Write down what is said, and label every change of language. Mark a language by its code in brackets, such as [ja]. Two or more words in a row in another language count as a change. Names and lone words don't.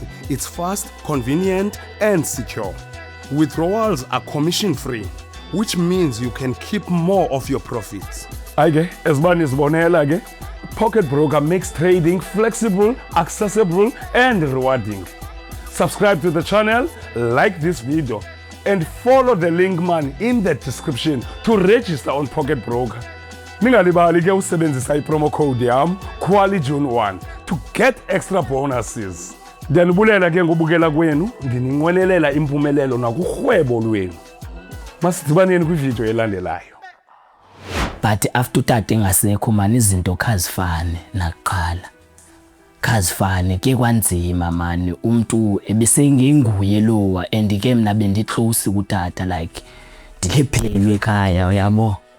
[en] It's fast, convenient, and secure. Withdrawals are commission-free, which means you can keep more of your profits. Pocket Broker makes trading flexible, accessible, and rewarding. Subscribe to the channel, like this video, and follow the link man in the description to register on Pocket Broker. [xh] Ningalibali ke usebenzisa i- [en] promo code [xh] yam QualiJune1 [en] to get extra bonuses. [xh] Ndiyanibulela ke ngobukela kwenu, ndininqwenelela impumelelo nakurhwebo lwenu. Masidibaneni kwivideo elandelayo. [en] But after [xh] utata engasekho man izinto khazifane nakuqala. Khazifane ke kwanzima man, umuntu ebesengenguye lowa and ke mina bendiclose kutata like ndilephelwe ekhaya uyabo.